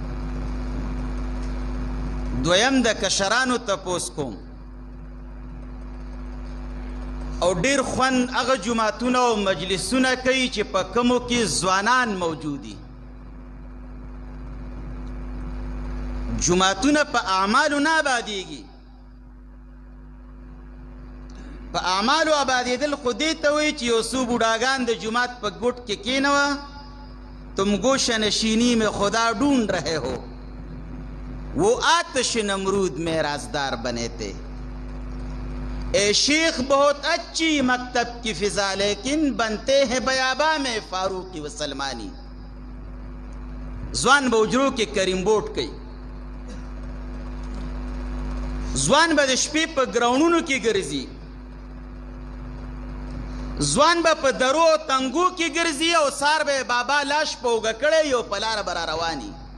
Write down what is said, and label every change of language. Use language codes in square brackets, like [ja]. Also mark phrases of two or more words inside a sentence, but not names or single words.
[ps] دویم د کشرانو تپوس کوم، او ډېر خوند هغه جماعتونه او مجلسونه کوي چې په کومو کې ځوانان موجودي. جماعتونه په اعمالو نه آبادېږي. په اعمالو آبادېدل خو دې ته وایي چې یو څو بوډاګان د جماعت په ګوټ کې کېنوه، [ur] تم گوش نشینی میں خدا ڈھونڈ رہے ہو. وہ آتش نمرود میں رازدار بنے تھے۔ اے شیخ بہت اچھی مکتب کی فضا لیکن بنتے ہیں بیاباں میں فاروقی و سلمانی. [ps] ځوان به اجرو کې کریم بوټ کوي، ځوان به د شپې په ګراونډونو کې ګرځي، ځوان به په درو او تنګو کې ګرځي او سار به بابا لاش په اوږه کړی یو په لاره به را رواني.